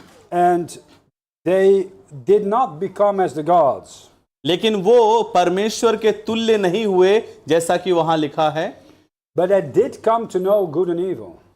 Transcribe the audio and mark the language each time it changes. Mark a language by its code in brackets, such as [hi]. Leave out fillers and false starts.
[en] and they did not become as the gods. [hi] लेकिन वो परमेश्वर के तुल्य नहीं हुए, जैसा कि वहां लिखा है, [en] But they did come to know good and evil.